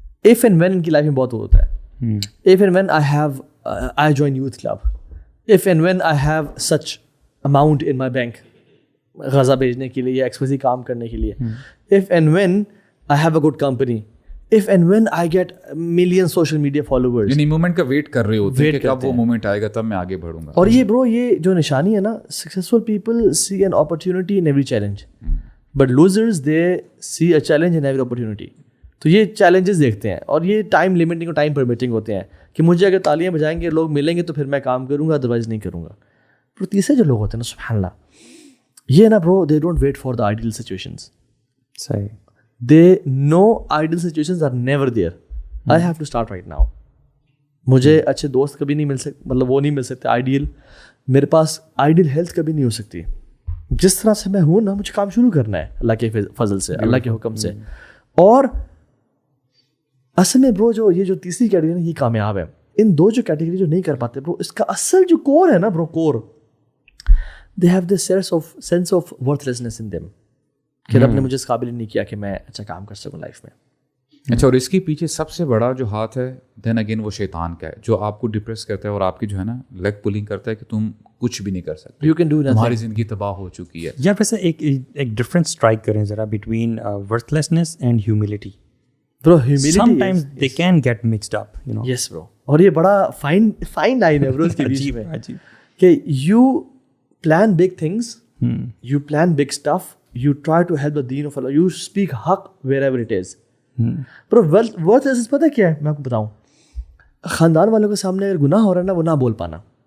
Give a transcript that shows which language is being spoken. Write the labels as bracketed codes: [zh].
[en] If and when [ur] ان کی life میں بہت ہوتا ہے, [en] if and when I join youth club, if and when I have such amount in my bank [ur] Gaza بھیجنے کے لیے [en] یا ایکسپریسی کام کرنے کے لیے, if and when I have a good company, if and when I get million social media followers. [ur] یعنی moment کا wait کر رہے ہوتے ہیں کہ کب وہ مومنٹ آئے گا تب میں آگے بڑھوں گا. اور یہ برو یہ جو نشانی ہے نا, [en] Successful people see an opportunity in every challenge, but losers they see a challenge in every opportunity. [ur] تو یہ چیلنجز دیکھتے ہیں اور یہ ٹائم لمٹنگ اور ٹائم پرمیٹنگ ہوتے ہیں کہ مجھے اگر تالیاں بجائیں گے لوگ ملیں گے تو پھر میں کام کروں گا, ادروائز نہیں کروں گا. پر تیسرے جو لوگ ہوتے ہیں نا, سبحان اللہ, یہ نا برو [en] They don't wait for the ideal situations. [ur] صحیح. [en] They know ideal situations are never there. I have to start right now. [ur] مجھے اچھے دوست کبھی نہیں مل سکتے, مطلب وہ نہیں مل سکتے آئیڈیل. میرے پاس آئیڈیل ہیلتھ کبھی نہیں ہو سکتی. جس طرح سے میں ہوں نا, مجھے کام شروع کرنا ہے اللہ کے فضل سے, اللہ کے حکم سے. اور اصل میں برو جو یہ جو تیسری کیٹیگری ہے نا, یہ کامیاب ہے. ان دو جو کیٹیگری جو نہیں کر پاتے برو, اس کا اصل جو کور ہے نا برو, کور, [en] they have this sense of worthlessness in them. [ur] کہ رب نے مجھے اس قابل نہیں کیا کہ میں اچھا کام کر سکوں لائف میں. اچھا, اور اس کے پیچھے سب سے بڑا جو ہاتھ ہے دین اگین وہ شیطان کا ہے, جو آپ کو ڈپریس کرتا ہے اور آپ کی جو ہے نا لیگ پولنگ کرتا ہے کہ تم کچھ بھی نہیں کر سکتے, [en] you can do nothing, [ur] تمہاری زندگی تباہ ہو چکی ہے. یا ویسے ایک ڈفرینٹ اسٹرائک کریں ذرا [en] Between worthlessness and humility. [ur] برو humility [en] sometimes they can get mixed up, you know. [ur] یس برو, اور یہ بڑا فائن لائن ہے برو اس کے بیچ میں کہ [en] You plan big things, you plan big stuff, you try to help the deen of Allah, you speak حق wherever it is. [ur] Per worthlessness پتہ کیا ہے, میں آپ کو بتاؤں, خاندان والوں کے سامنے اگر گناہ ہو رہا ہے نا, وہ نہ بول پانا.